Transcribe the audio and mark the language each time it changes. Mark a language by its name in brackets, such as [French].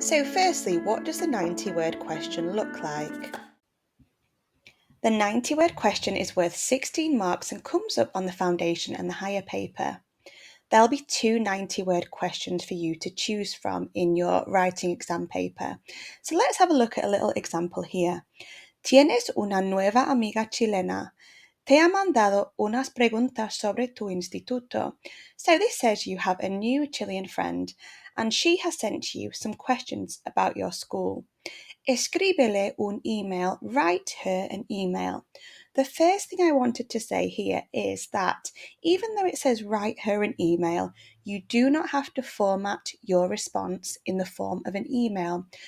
[English] So firstly, what does the 90-word question look like? The 90-word question is worth 16 marks and comes up on the foundation and the higher paper. There'll be two 90-word questions for you to choose from in your writing exam paper. So let's have a look at a little example here. [Spanish] Tienes una nueva amiga chilena. Te ha mandado unas preguntas sobre tu instituto. [English] So this says you have a new Chilean friend and she has sent you some questions about your school. [Spanish] Escríbele un email, [English] write her an email. The first thing I wanted to say here is that even though it says write her an email, you do not have to format your response in the form of an email.